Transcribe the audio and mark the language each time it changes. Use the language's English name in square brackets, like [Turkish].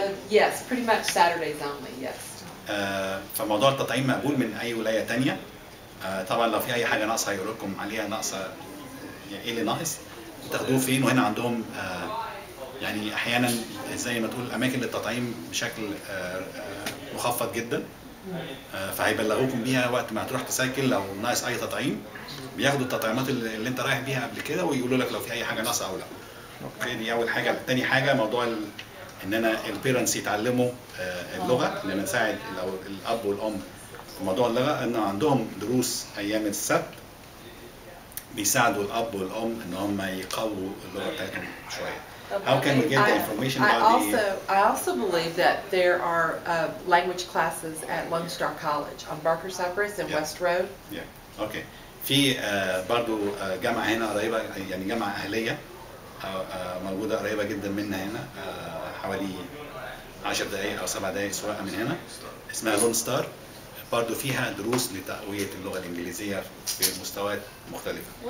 [English] Yes, pretty much Saturdays only. Yes. [Arabic] فموضوع التطعيم مقبول من اي ولايه ثانيه. طبعا لو في اي حاجه ناقصه هيقول لكم عليها، ناقصه ايه اللي ناقص، تاخدوه فين، وهنا عندهم يعني احيانا زي ما تقول اماكن للتطعيم بشكل مخفض جدا، فهيبلغوكم بيها وقت ما هتروح تسجل لو ناقص اي تطعيم، بياخدوا التطعيمات اللي انت رايح بيها قبل كده ويقولوا لك لو في اي حاجه ناقصه او لا. اوكي، دي اول حاجه. تاني حاجه موضوع ان انا البيرنتس يتعلموا اللغه، ان انا نساعد الاب والام في موضوع اللغه، ان عندهم دروس ايام السبت بيساعدوا الاب والام ان هم يقووا اللغه بتاعتهم شويه. [English] How can we get the information about I also believe that there are language classes at Lone Star College on Barker Cypress and West Road. Yeah. Okay. [Arabic] في برضو جامعة هنا قريبة، يعني جامعة أهلية موجودة قريبة جدا منا هنا، حوالي 10 دقايق أو 7 دقايق سواقة من هنا، اسمها لون ستار. برضو فيها دروس لتقوية اللغة الإنجليزية في مستويات مختلفة.